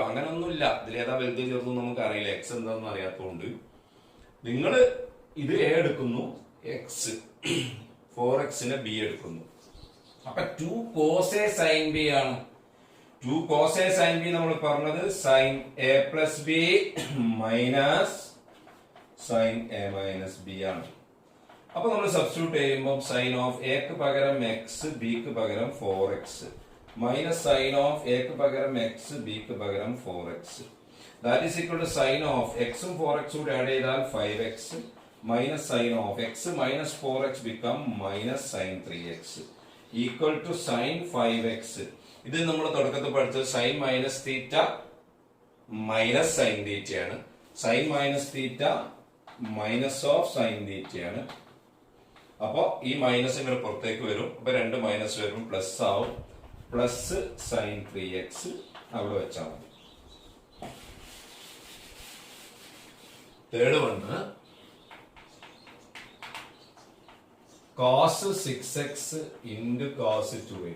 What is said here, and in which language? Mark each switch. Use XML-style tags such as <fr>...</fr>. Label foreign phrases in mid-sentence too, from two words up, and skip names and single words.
<ml>അങ്ങനെ ഒന്നുമില്ല. ഇതിലേതാ വലുത് ചെറുതും നമുക്ക് അറിയില്ല, എക്സ് എന്താണെന്ന് അറിയാത്തതുകൊണ്ട് നിങ്ങൾ ഇത് എ എടുക്കുന്നു, എക്സ് 4x ബി എടുക്കുന്നു.</ml> <en>അപ്പൊ 2 cos a sin b ആണ്. 2 cos a sin b</en> <ml>നമ്മൾ പറഞ്ഞത്</ml> <en>sin a plus b minus sin a minus b ആണ്.</en> <ml>അപ്പൊ നമ്മൾ സബ്സ്റ്റിറ്റ്യൂട്ട് ചെയ്യുമ്പോൾ</ml> <en>sine of</en> <ml>എക്ക് പകരം എക്സ്, ബിക്ക് പകരം 4x,</ml> <en>minus sine of</en> <ml>എക്ക് പകരം എക്സ്, ബിക്ക് പകരം 4x.</ml> <en>that is equal to sine of</en> <ml>എക്സും 4x കൂടെ ആഡ് ചെയ്താൽ 5x,</ml> <en>minus sin of x minus 4x become minus sin 3x equal to sin 5x.</en> <ml>ഇത് നമ്മൾ തുടക്കത്തിൽ പഠിച്ചത്</ml> <en>sin minus theta minus sin theta ആണ്. sin minus theta minus of sin theta ആണ്.</en> <ml>അപ്പോ ഈ മൈനസ് ഇങ്ങനെ പുറത്തേക്ക് വരും. അപ്പൊ 2 മൈനസ് വരും, പ്ലസ് ആവും.</ml> <en>plus sin 3x</en> <ml>അവിടെ വെച്ചാൽ മതി.</ml> <en>third one cos 6x into cos 2x.</en>